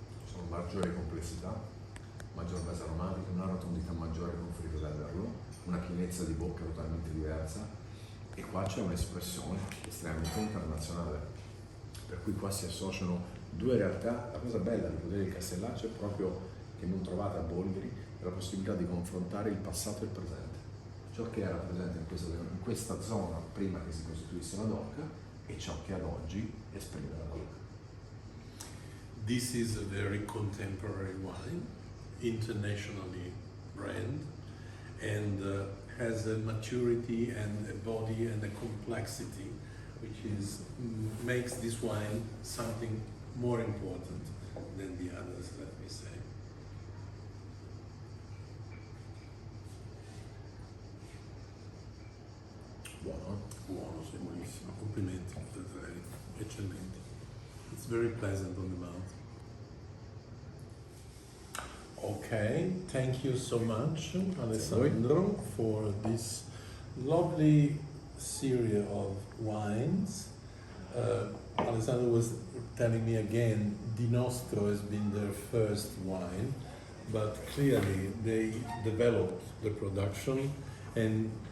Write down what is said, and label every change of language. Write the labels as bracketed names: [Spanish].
[Italian] Sono maggiori complessità, maggior base aromatica, una rotondità maggiore conferita dal Merlot, una pienezza di bocca totalmente diversa, e qua c'è un'espressione estremamente internazionale, per cui qua si associano due realtà. La cosa bella di Podere Il Castellaccio è proprio che non trovate a Bolgheri è la possibilità di confrontare il passato e il presente, ciò che era presente in questa zona prima che si costituisse la DOC e ciò che ad oggi esprime la DOC. [English] This is a very contemporary wine, internationally brand, and has a maturity and a body and a complexity which makes this wine something more important than the others, let me say. [Italian] Buono? Buono, sì, buonissimo. Complimenti, eccellenti. [English] It's very pleasant on the mouth. Okay, thank you so much, Alessandro, for this lovely series of wines. Alessandro was telling me again, Di Nostro has been their first wine, but clearly they developed the production, and